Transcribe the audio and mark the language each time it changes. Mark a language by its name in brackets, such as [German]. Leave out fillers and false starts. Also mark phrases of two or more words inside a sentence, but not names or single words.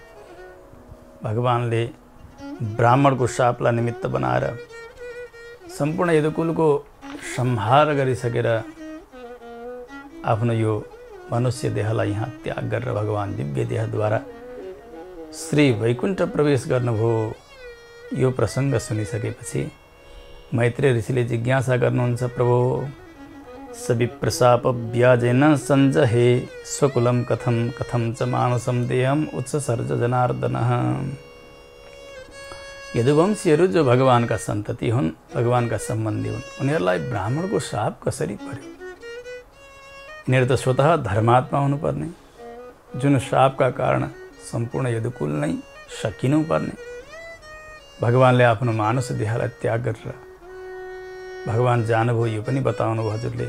[Nepali] भगवानले ब्राह्मणको शापलाई निमित्त बनाएर सम्पूर्ण यदुकुलको संहार गरिसकेर आफ्नो यो मनुष्य देहलाई यहाँ त्याग गरेर भगवान दिव्य देहद्वारा श्री वैकुण्ठ प्रवेश गर्नुभयो। यो प्रसङ्ग सुनिसकेपछि मैत्रेय ऋषिले जिज्ञासा गर्नुहुन्छ, [Sanskrit] प्रभु सविप्रशाप व्याजेन सञ्जहे स्वकुलं कथं कथं च मानसं देहं उत्सर्ज जनार्दनः। [Nepali] यदुवंशीहरू जो भगवानका सन्तति हुन्, भगवानका सम्बन्धी हुन्, उनीहरूलाई ब्राह्मणको शाप कसरी पर्यो? यिनीहरू त स्वतः धर्मात्मा हुनुपर्ने, जुन शापका कारण सम्पूर्ण यदुकुल नै सकिनुपर्ने। भगवानले आफ्नो मानुष देहलाई त्याग गरेर भगवान जानुभयो, यो पनि बताउनुभयो हजुरले।